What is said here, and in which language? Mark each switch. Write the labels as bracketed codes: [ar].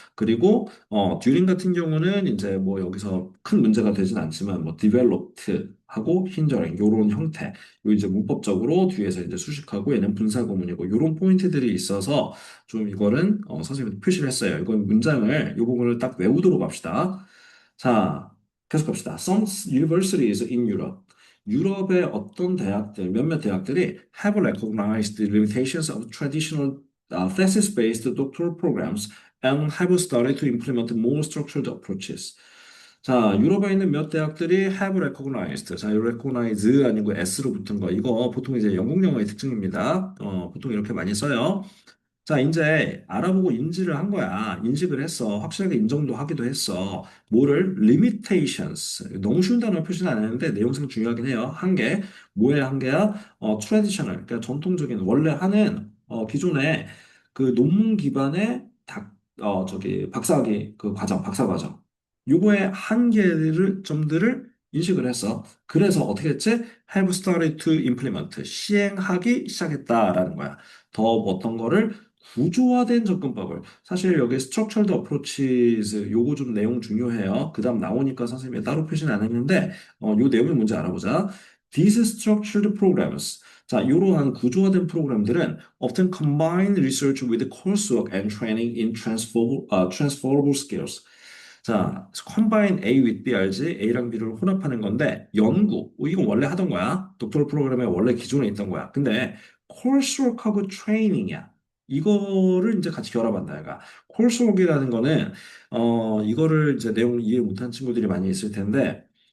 [ko] 그리고 듀링 같은 경우는 이제 뭐 여기서 큰 문제가 되진 않지만 뭐 developed 하고 hindering 요런 형태. 요 이제 문법적으로 뒤에서 이제 수식하고 얘는 분사 구문이고 요런 포인트들이 있어서 좀 이거는 선생님이 표시를 했어요. 이건 문장을 요 부분을 딱 외우도록 합시다. 자, 계속 갑시다. [en] Some universities in Europe. [ko] 유럽의 어떤 대학들, 몇몇 대학들이 [en] have recognized the limitations of traditional thesis-based doctoral programs and have started to implement more structured approaches. [ko] 자, 유럽에 있는 몇 대학들이 [en] have recognized. [ko] 자, 이 recognize 아니고 s로 붙은 거. 이거 보통 이제 영국 영어의 특징입니다. 보통 이렇게 많이 써요. 자, 이제 알아보고 인지를 한 거야. 인식을 했어. 확실하게 인정도 하기도 했어. 뭐를? limitations. 너무 쉬운 단어 표시는 안 했는데 내용상 중요하긴 해요. 한계. 뭐의 한계야? traditional. 그러니까 전통적인 원래 하는 기존에 그 논문 기반의 박사학위 그 과정, 박사 과정. 요거의 점들을 인식을 했어. 그래서 어떻게 했지? [en] have started to implement. [ko] 시행하기 시작했다라는 거야. 더 어떤 거를 구조화된 접근법을 사실 여기 [en] structured approaches [ko] 요거 좀 내용 중요해요. 그다음 나오니까 선생님이 따로 표시는 안 했는데 요 내용을 먼저 알아보자. [en] These structured programs [ko] 자 이러한 구조화된 프로그램들은 [en] often combine research with coursework and training in transferable skills. [ko] 자, [en] combine A with B [ko] 알지? A랑 B를 혼합하는 건데 연구 이건 원래 하던 거야. 독토럴 프로그램에 원래 기존에 있던 거야. 근데 coursework하고 training이야. 이거를 이제 같이 결합한다. 얘가 coursework이라는 거는 이거를 이제 내용 이해 못한 친구들이 많이 있을 텐데